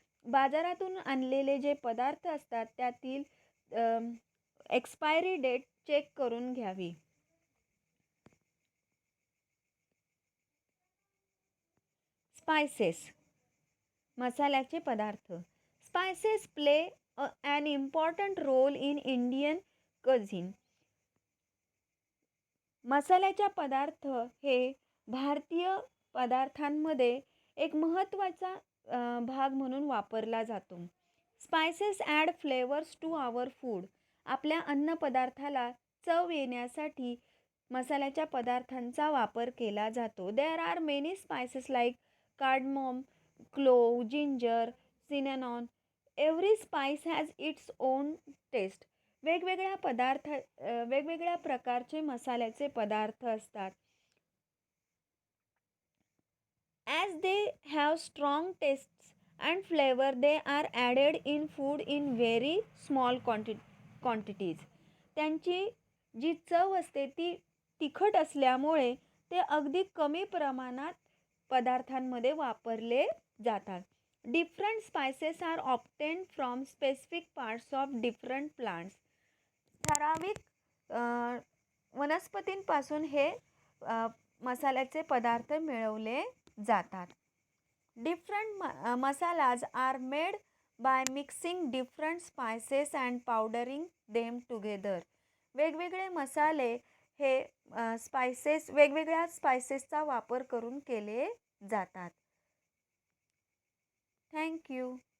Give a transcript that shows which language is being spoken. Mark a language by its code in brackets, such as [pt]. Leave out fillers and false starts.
[mr] बाजारातून आणलेले जे पदार्थ असतात त्यातील एक्सपायरी डेट चेक करून घ्यावी. स्पायसेस, मसाल्याचे पदार्थ. [en] Spices play an important role in Indian cuisine. [mr] मसाल्याचा पदार्थ हे भारतीय पदार्थांमध्ये एक महत्त्वाचा भाग म्हणून वापरला जातो. [en] Spices add flavours to our food. [mr] आपल्या अन्नपदार्थाला चव येण्यासाठी मसाल्याच्या पदार्थांचा वापर केला जातो. [en] There are many spices like cardamom, clove, ginger, cinnamon. Every spice has its own taste. [mr] वेगवेगळ्या प्रकारचे मसाल्याचे पदार्थ असतात. [en] As they have strong tastes and flavor, they are added in food in very small quantities. [mr] त्यांची जी चव असते ती तिखट असल्यामुळे ते अगदी कमी प्रमाणात पदार्थांमध्ये वापरले जातात. [en] Different spices are obtained from specific parts of different plants. [mr] ठराविक वनस्पतींपासून हे मसाल्याचे पदार्थ मिळवले जातात. [en] Different masalas are made by mixing different spices and powdering them together. [mr] वेगवेगळे मसाले हे वेगवेगळ्या स्पायसेसचा वापर करून केले जातात. [en] Thank you.